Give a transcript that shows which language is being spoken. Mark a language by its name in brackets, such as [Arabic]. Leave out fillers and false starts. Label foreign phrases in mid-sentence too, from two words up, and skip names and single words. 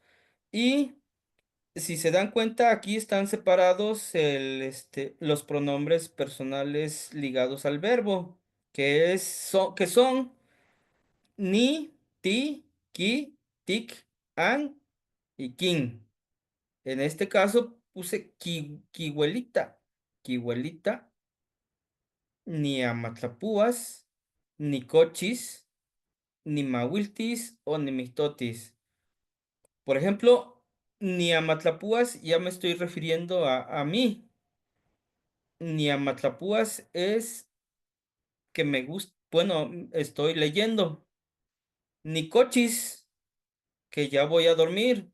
[Spanish] Y si se dan cuenta, aquí están separados los pronombres personales ligados al verbo, que son ni, ti, ki, tic, an y kin. En este caso puse [Nahuatl languages] kihuelita, kihuelita, ni amatlapúas, ni cochis, ni mahuiltis o ni mistotis. [Spanish] Por ejemplo, [Nahuatl languages] ni amatlapúas [Spanish] ya me estoy refiriendo a mí. [Nahuatl languages] Ni amatlapúas [Spanish] es que me gusta, bueno, estoy leyendo. [Nahuatl languages] Ni cochis, [Spanish] que ya voy a dormir.